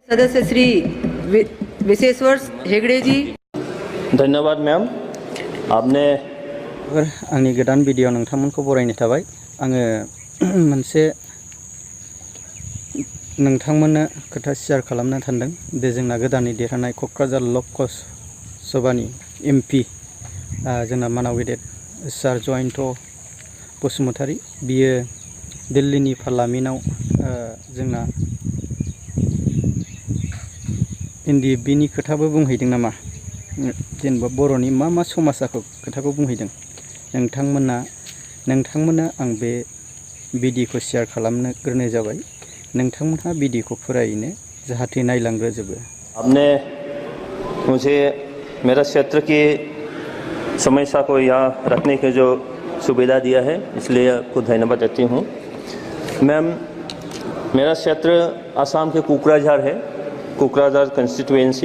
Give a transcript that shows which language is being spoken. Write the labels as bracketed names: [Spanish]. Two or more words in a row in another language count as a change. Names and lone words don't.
[Hindi] सदस्य श्री विशेश्वर हेगड़े जी। धन्यवाद मैम। आपने [Bodo] आंनि गोदान भिडिअ नोंथांमोनखौ बरायनाय थाबाय। आङो मोनसे नोंथांमोननो खोथा शेयार खालामनो सानदों। बे जोंना गोदानै देरहानाय क'क्राझार लकसभानि एमपि जोंना मानाव गेदेर सार जयन्त बसुमतारी, बियो दिल्लीनि पार्लामेन्टआव जोंना एनडिएफबिनि खोथाबो बुंहैदों नामा, जेनेबा बर'नि मा समाजाखौ खोथाखौ बुंहैदों। नोंथांमोननो आं बे भिडिअखौ शेयार खालामनो ग्रोनाय जाबाय। नोंथांमोनहा भिडिअखौ फरायनो जाहाथे नायलांग्रोजोबो। [Hindi] आपने मुझे मेरा क्षेत्र की समस्या को यहाँ रखने की जो सुविधा दिया है, इसलिए आपको धन्यवाद देती हूँ। मैम, मेरा क्षेत्र असम के कोकराझार है, कोकराझार कंस्टिट्यूएंसी।